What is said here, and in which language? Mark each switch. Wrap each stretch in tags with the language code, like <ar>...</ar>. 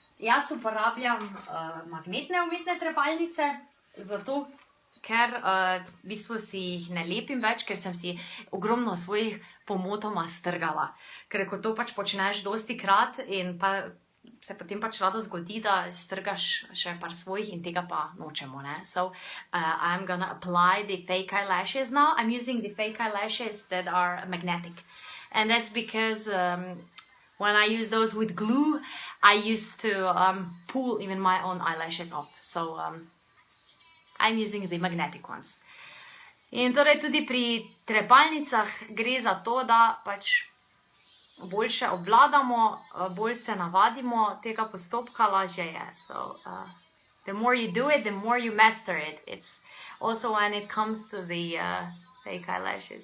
<sl>Jaz uporabljam magnetne umetne trepalnice, zato ker v bistvu si jih ne lepim več, ker sem si ogromno svojih pomotoma strgala. Ker ko to pač počneš dostikrat in pa se potem pač rado zgodi, da strgaš še par svojih in tega pa nočemo, ne.</sl> <en>So, I'm gonna apply the fake eyelashes now. I'm using the fake eyelashes that are magnetic. And that's because when I use those with glue, I used to pull even my own eyelashes off. So, I'm using the magnetic ones.</en> <sl>In torej tudi pri trepalnicah gre za to, da pač boljše obvladamo, bolj se navadimo tega postopka, lažje je.</sl> <en>So, the more you do it, the more you master it. It's also when it comes to the fake eyelashes.</en>